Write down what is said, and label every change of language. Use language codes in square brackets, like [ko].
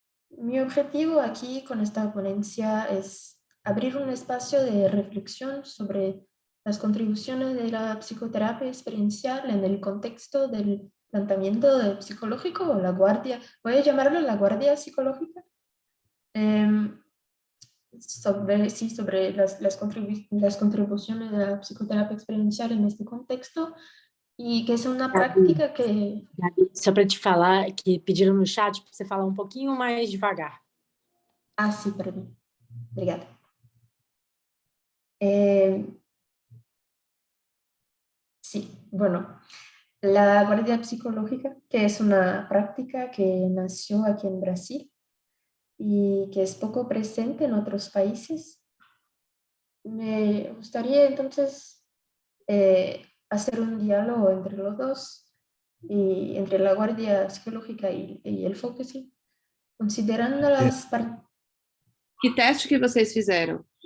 [es] Mi objetivo aquí con esta ponencia es abrir un espacio de reflexión sobre las contribuciones de la psicoterapia experiencial en el contexto del planteamiento psicológico o la guardia, voy a llamarlo la guardia psicológica, sobre las contribuciones de la psicoterapia experiencial en este contexto [pt] e que é uma prática que... Gabi, só para te falar que pediram no chat para você falar um pouquinho mais devagar. Ah, sim, perdão. Obrigada. [es] Sí, bueno, la guardia psicológica, que es una práctica que nació aquí en Brasil y que es poco presente en otros países. Me gustaría entonces hacer un diálogo entre los dos, y entre la guardia psicológica y el focusing, considerando las partes... [pt] Que teste que vocês fizeram?